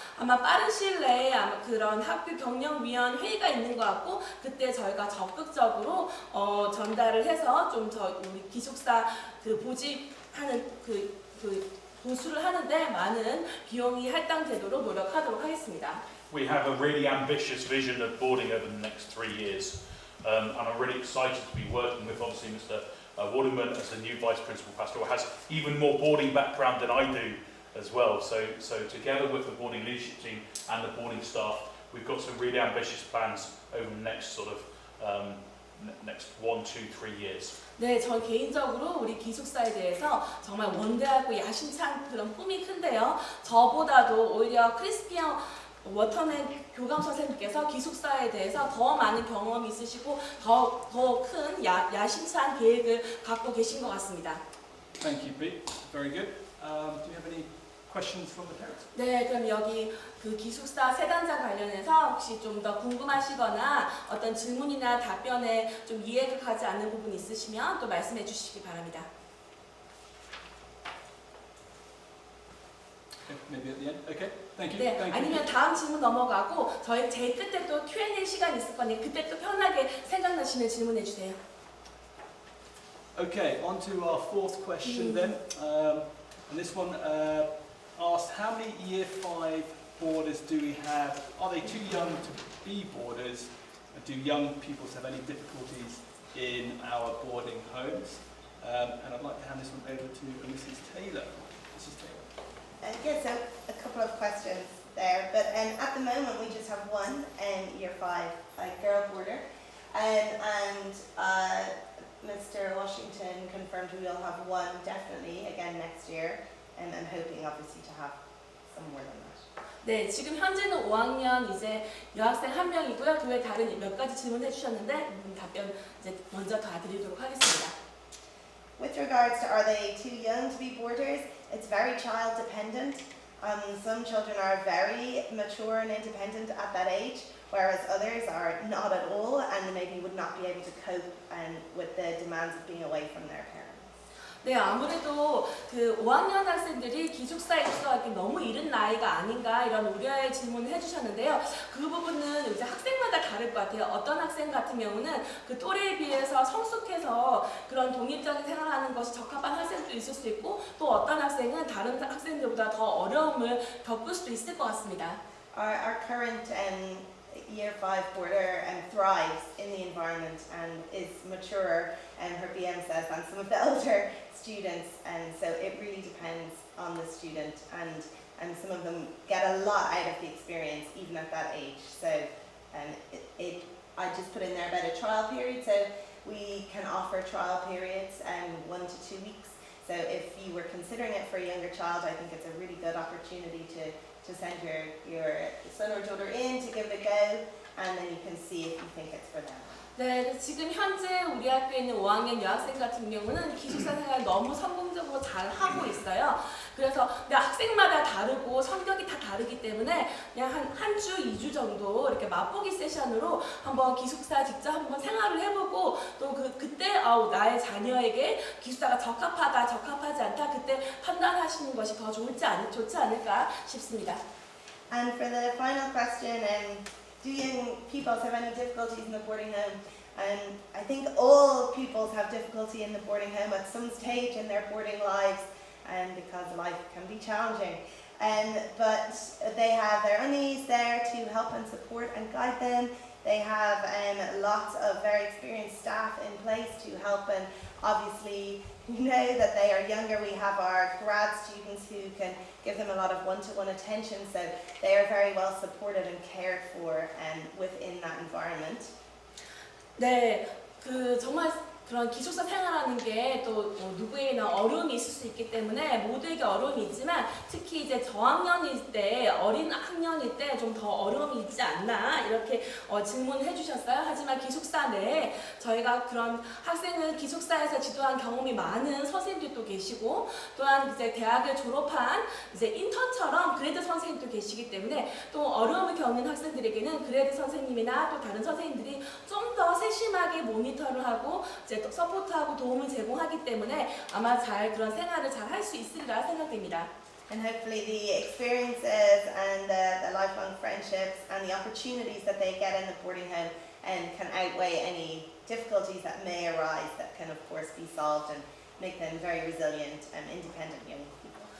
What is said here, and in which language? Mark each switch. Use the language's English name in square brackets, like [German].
[Korean] 아마 빠른 시일 내에 아마 그런 학교 경영위원 회의가 있는 것 같고 그때 저희가 적극적으로 전달을 해서 좀 더 우리 기숙사 그 보집하는 그 보수를 하는데 많은 비용이 할당되도록 노력하도록 하겠습니다. [English] We have a really ambitious vision of boarding over the next 3 years, and I'm really excited to be working with obviously Mr. Waterman as the new Vice Principal Pastoral, has even more boarding background than I do as well. So together with the boarding leadership team and the boarding staff, we've got some really ambitious plans over the next sort of next 1, 2, 3 years. [Korean] 네, 저 개인적으로 우리 기숙사에 대해서 정말 원대하고 야심찬 그런 꿈이 큰데요. 저보다도 오히려 크리스피언 워터맨 교감 선생님께서 기숙사에 대해서 더 많은 경험이 있으시고 더 큰 야심찬 계획을 갖고 계신 것 같습니다. [English] Thank you, Pete. Very good. Do you have any questions from the parents? [Korean] 네, 그럼 여기 그 기숙사 세단장 관련해서 혹시 좀 더 궁금하시거나 어떤 질문이나 답변에 좀 이해가 가지 않는 부분이 있으시면 또 말씀해 주시기 바랍니다. [English] Okay, maybe at the end. Okay, thank you. [Korean] 네, [English] Thank you. [Korean] 아니면 다음 질문 넘어가고 저희 제일 끝에 또 Q&A 시간 있을 거니까 그때 또 편하게 생각나시면 질문해 주세요. [English] Okay, on to our fourth question then. And this one asked, how many Year 5 boarders do we have? Are they too young to be boarders? Do young people have any difficulties in our boarding homes? And I'd like to hand this one over to Mrs. Taylor. Mrs. Taylor. Yes, so a couple of questions there, but at the moment we just have one Year 5 girl boarder, and Mr. Washington confirmed we will have one definitely again next year, and I'm hoping obviously to have some more than that. [Korean] 네, 지금 현재는 5학년 이제 여학생 1명이고요. 그 외에 다른 몇 가지 질문해 주셨는데 답변 이제 먼저 다 드리도록 하겠습니다. [English] With regards to are they too young to be boarders, it's very child dependent. Some children are very mature and independent at that age, whereas others are not at all and maybe would not be able to cope with the demands of being away from their parents. [Korean] 네, 아무래도 그 5학년 학생들이 기숙사에 입소하기 너무 이른 나이가 아닌가 이런 우려의 질문을 해주셨는데요. 그 부분은 이제 학생마다 다를 것 같아요. 어떤 학생 같은 경우는 그 또래에 비해서 성숙해서 그런 독립적인 생활하는 것이 적합한 학생도 있을 수 있고 또 어떤 학생은 다른 학생들보다 더 어려움을 겪을 수도 있을 것 같습니다. [English] Our current Year 5 boarder thrives in the environment and is maturer, and her BM says, than some of the older students, and so it really depends on the student, and some of them get a lot out of the experience even at that age. So I just put in there about a trial period, so we can offer trial periods 1 to 2 weeks. So if you were considering it for a younger child, I think it's a really good opportunity to send your son or daughter in to give it a go, and then you can see if you think it's for them. [Korean] 네, 지금 현재 우리 학교에 있는 5학년 여학생 같은 경우는 기숙사 생활 너무 성공적으로 잘 하고 있어요. 그래서 학생마다 다르고 성격이 다 다르기 때문에 그냥 한 주, 2주 정도 이렇게 맛보기 세션으로 한번 기숙사 직접 한번 생활을 해보고 또 그때 나의 자녀에게 기숙사가 적합하다, 적합하지 않다 그때 판단하시는 것이 더 좋지 않을까 싶습니다. [English] And for the final question, do young pupils have any difficulties in the boarding home? I think all pupils have difficulty in the boarding home at some stage in their boarding lives, because life can be challenging. But they have their unis there to help and support and guide them. They have lots of very experienced staff in place to help, and obviously know that they are younger. We have our grad students who can give them a lot of one-to-one attention, so they are very well supported and cared for within that environment. [Korean] 네, 정말 그런 기숙사 생활하는 게 또 누구에게나 어려움이 있을 수 있기 때문에 모두에게 어려움이 있지만 특히 이제 저학년일 때 어린 학년일 때 좀 더 어려움이 있지 않나 이렇게 질문해 주셨어요. 하지만 기숙사 내에 저희가 그런 학생을 기숙사에서 지도한 경험이 많은 선생님들도 계시고 또한 이제 대학을 졸업한 이제 인턴처럼 그레이드 선생님도 계시기 때문에 또 어려움을 겪는 학생들에게는 그레이드 선생님이나 또 다른 선생님들이 좀 더 세심하게 모니터를 하고 이제 또 서포트하고 도움을 제공하기 때문에 아마 잘 그런 생활을 잘 할 수 있으리라 생각됩니다. [English] And hopefully the experiences and the lifelong friendships and the opportunities that they get in the boarding home can outweigh any difficulties that may arise that can of course be solved and make them very resilient and independent young people.